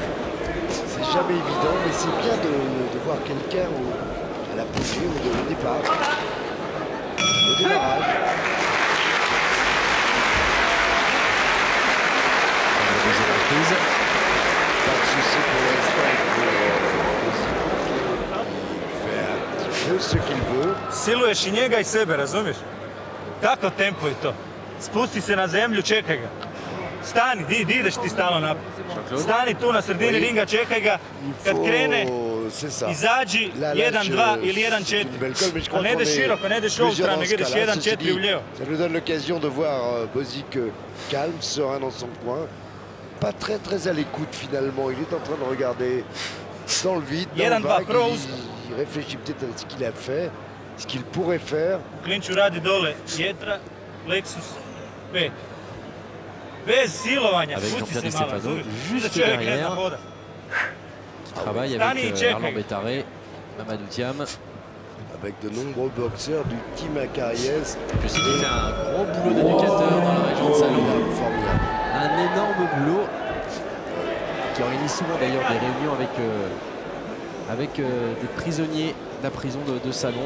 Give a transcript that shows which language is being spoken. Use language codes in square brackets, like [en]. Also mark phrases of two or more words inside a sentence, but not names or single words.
[fr] C'est jamais évident, mais c'est bien de voir quelqu'un à l'apogée ou au départ, au démarrage. Deuxième reprise. Pas de souci pour l'instant. Il fait un petit peu ce qu'il veut. [hr] Siluješ i njega i sebe, razumiješ? Kakav tempo je to? Spusti se na zemlju, čekaj ga. Stani, di ideš ti stalno naprijed. Stani tu na sredini ringa, čekaj ga. Kad krene, izađi 1-2 ili 1-4. Ali ne ideš široko, ne ideš u ovu stranu, nego ideš 1-4 u lijevo. [fr] Ça nous donne l'occasion de voir Bozic calme, serein dans son coin. Pas très à l'écoute finalement. Il est en train de regarder dans le vide, dans le vague. Il réfléchit peut-être à ce qu'il a fait, ce qu'il pourrait faire. [hr] U klinču radi dole, jetra, plexus, 5. Bez silovanja, pusti se malo, razumiješ? Da čovjek ne zna hoda. [fr] Qui travaille avec Arlan Bétaré, Mamadou Thiam. Avec de nombreux boxeurs du team Acariès. Je sais qu'il fait un gros boulot d'éducateur dans la région de Salon. Formidable. Un énorme boulot qui organise souvent d'ailleurs des réunions avec des prisonniers de la prison de Salon.